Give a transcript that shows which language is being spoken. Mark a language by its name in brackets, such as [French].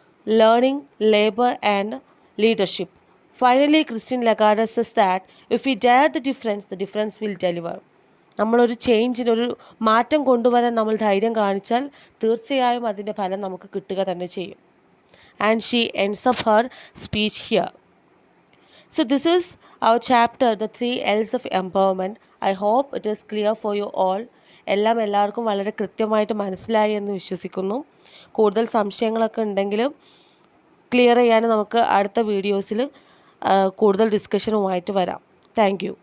[English] Learning, labour and leadership. Finally Christine Lagarde says that if we dare the difference will deliver. [Malayalam] നമ്മളൊരു ചേഞ്ചിനൊരു മാറ്റം കൊണ്ടുവരാൻ നമ്മൾ ധൈര്യം കാണിച്ചാൽ തീർച്ചയായും അതിൻ്റെ ഫലം നമുക്ക് കിട്ടുക തന്നെ ചെയ്യും. [English] And she ends up her speech here. So this is our chapter, the 3 L's of empowerment. I hope it is clear for you all. [Malayalam] എല്ലാവർക്കും വളരെ കൃത്യമായിട്ട് മനസ്സിലായി എന്ന് വിശ്വസിക്കുന്നു. കൂടുതൽ സംശയങ്ങളൊക്കെ ഉണ്ടെങ്കിലും ക്ലിയർ ചെയ്യാൻ നമുക്ക് അടുത്ത വീഡിയോസിൽ കൂടുതൽ ഡിസ്കഷനുമായിട്ട് വരാം. Thank you.